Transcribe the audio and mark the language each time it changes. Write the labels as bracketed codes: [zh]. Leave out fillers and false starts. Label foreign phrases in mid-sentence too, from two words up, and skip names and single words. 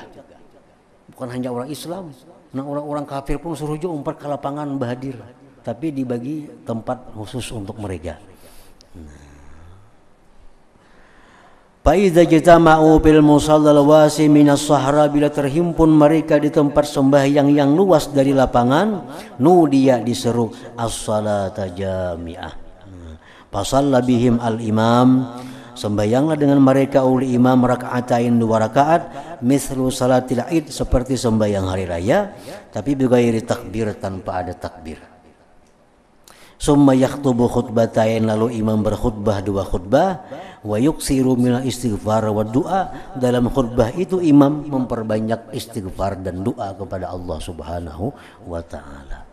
[bjn] Bukan hanya orang Islam, nah orang-orang kafir pun suruh juga umpat ke lapangan bahadir, tapi dibagi tempat khusus untuk mereka. [ar] Faiza jatama'u bil musallal wasi minas sahra, [bjn] bila terhimpun mereka di tempat sembahyang yang luas dari lapangan, nudiya, diseru [ar] as-salata jami'ah. Fasalla bihim al-imam, [bjn] sembahyanglah dengan mereka oleh imam raka'atain 2 rakaat, [ar] mislu salatil id, [bjn] seperti sembahyang hari raya, tapi [ar] bighairi takbir, [bjn] tanpa ada takbir. [ar] Summa yaktubu khutbatain, [bjn] lalu imam berkhutbah 2 khutbah, [ar] wa yuksiru minal istighfar wa doa, [bjn] dalam khutbah itu imam memperbanyak istighfar dan doa kepada Allah [ar] Subhanahu wa ta'ala.